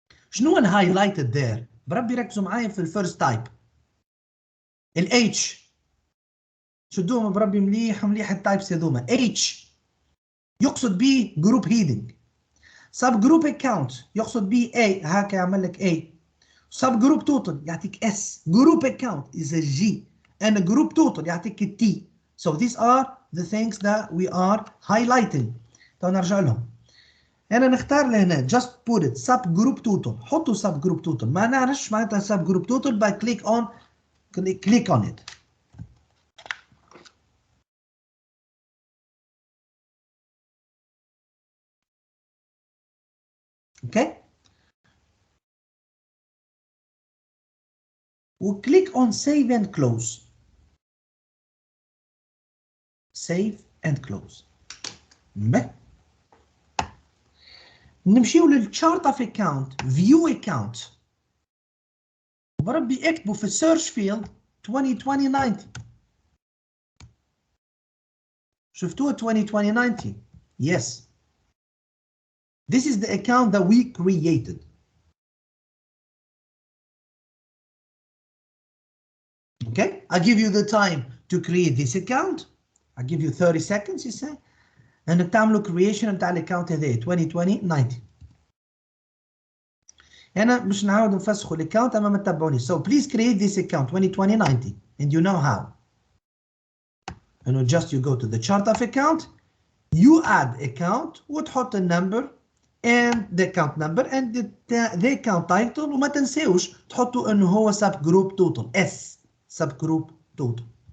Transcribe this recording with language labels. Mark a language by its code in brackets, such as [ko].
[ar] شنو [en] highlighted there؟ [ar] بربي ركزوا معايا في الفيرست تايب. ال H شدوهم بربي مليح التايبس هذوما. H يقصد به جروب هيدنج. سب جروب اكونت يقصد به A، هكا يعمل لك A. سب جروب توتال يعطيك S. جروب اكونت is a G and جروب توتال يعطيك T. [en] So these are the things that we are highlighting. [ar] تو نرجع لهم. أنا نختار لهنا [en] just put it sub group total. [ar] حطوا sub group total. ما نعرفش معناتها sub group total by click on it. [en] Okay. We'll click on save and close. Save and close. [ar] نمشيو للchart of account, view account. بربي اكتبوا في search field 202090. [en] شفتوها 202090? Yes. This is the account that we created. Okay, I give you the time to create this account. I give you 30 seconds, you say. [ar] انك تعملوا creation نتاع الاكونت هذايا 202090. هنا مش نعاود نفسخوا الاكونت اما ما تتبعونيش. [en] So please create this account 202090 and you know how. انه just you go to the chart of account, you add account وتحط النمبر and the account number and the account title [ar] وما تنساوش تحطوا انه هو [en] sub group total S sub group total.